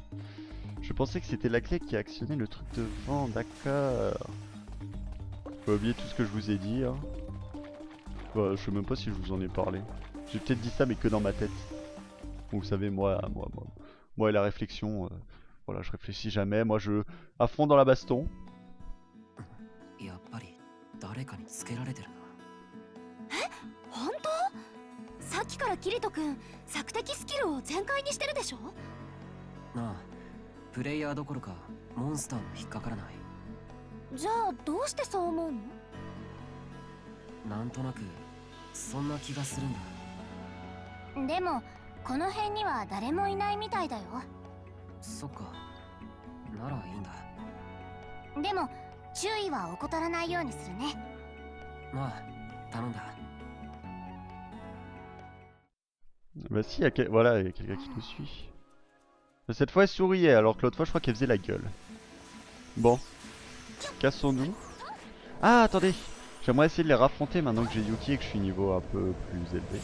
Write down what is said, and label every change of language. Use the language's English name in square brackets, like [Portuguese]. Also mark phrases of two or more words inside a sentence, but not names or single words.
[French] Je pensais que c'était la clé qui actionnait le truc devant, d'accord. Faut oublier tout ce que je vous ai dit. Hein. Bah, je sais même pas si je vous en ai parlé. J'ai peut-être dit ça mais que dans ma tête. Vous savez moi et la réflexion, voilà je réfléchis jamais. Moi je à fond dans la baston. [Japanese] やっぱり誰かにつけられてるな。本当？さっきからキリト君、索敵スキルを全開にしてるでしょ？なあ、プレイヤーどころかモンスターも引っかからない。じゃあどうしてそう思うの？なんとなくそんな気がするんだ。でもこの辺には誰もいないみたいだよ。そっか、ならいいんだ。でも注意は怠らないようにするね。まあ、頼んだ。 [French] Bah si, voilà, il y a quelqu'un qui nous suit. Cette fois elle souriait alors que l'autre fois je crois qu'elle faisait la gueule. Bon, cassons-nous. Ah attendez, j'aimerais essayer de les raffronter maintenant que j'ai Yuki et que je suis niveau un peu plus élevé.